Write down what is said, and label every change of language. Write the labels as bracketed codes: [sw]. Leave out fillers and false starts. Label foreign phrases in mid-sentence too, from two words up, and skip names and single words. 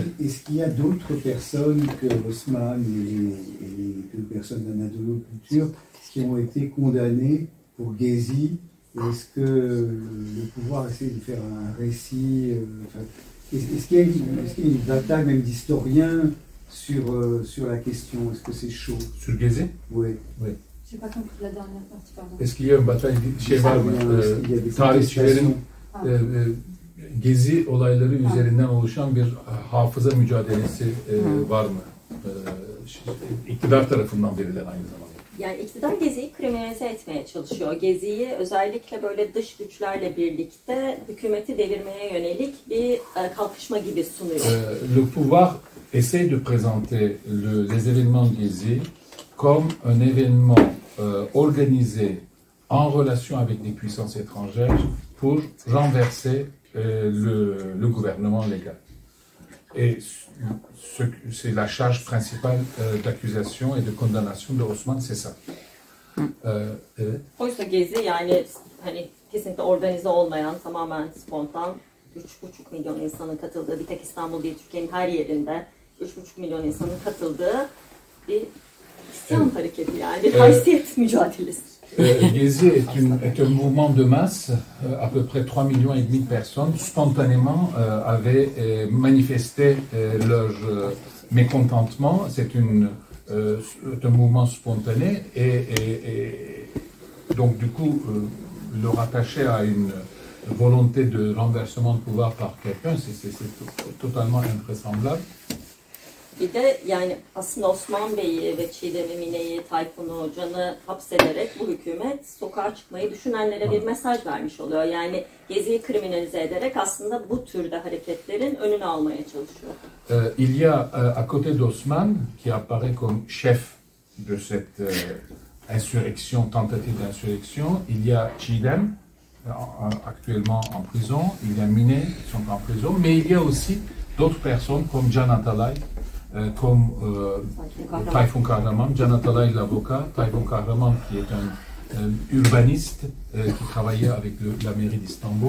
[fr] Est-ce qu'il y a d'autres personnes que Osman et que personnes d'Anadolu Kültür qui ont été condamnées pour Gezi? Est-ce que le pouvoir essaie de faire un récit? Est-ce qu'il y a une bataille même d'historiens sur la question? Est-ce que c'est chaud? Sur Gezi? Oui. Oui. Je n'ai pas compris la dernière partie, pardon. Est-ce qu'il y a une bataille [tr] tarihçilerin Gezi olayları üzerinden oluşan bir hafıza mücadelesi var mı? İktidar tarafından verilen aynı zamanda. Yani iktidar Gezi'yi kriminalize etmeye çalışıyor. Gezi'yi özellikle böyle dış güçlerle birlikte hükümeti devirmeye yönelik bir kalkışma gibi sunuyor. [fr] Le pouvoir essaie de présenter les événements Gezi comme un événement organisé en relation avec des puissances étrangères pour renverser le gouvernement légal. Et c'est la charge principale d'accusation et de condamnation de Osman, c'est ça. [tr] Evet. Oysa Gezi yani hani kesinlikle organize olmayan, tamamen spontan 3,5 milyon insanın katıldığı, bir tek İstanbul değil Türkiye'nin her yerinde 3,5 milyon insanın katıldığı bir isyan hareketi yani bir haysiyet mücadelesi. [fr] Gezi est un mouvement de masse, à peu près 3,5 millions de personnes spontanément avaient manifesté leur mécontentement. C'est un mouvement spontané et donc du coup le rattacher à une volonté de renversement de pouvoir par quelqu'un, c'est totalement invraisemblable. [tr] Bir de yani aslında Osman Bey'i ve Çiğdem'i, Mine'yi, Tayfun'u, Can'ı hapsederek bu hükümet sokağa çıkmayı düşünenlere bir mesaj vermiş oluyor. Yani Gezi'yi kriminalize ederek aslında bu türde hareketlerin önünü almaya çalışıyor. [fr] Il y a à côté d'Osman, qui apparaît comme chef de cette insurrection, tentative d'insurrection, il y a Chidem, actuellement en prison, il y a Mine qui sont en prison, mais il y a aussi d'autres personnes comme Can Atalay, comme Tayfun Kahraman, Can Atalay l'avocat, Tayfun Kahraman qui est un urbaniste qui travaillait avec la mairie d'Istanbul.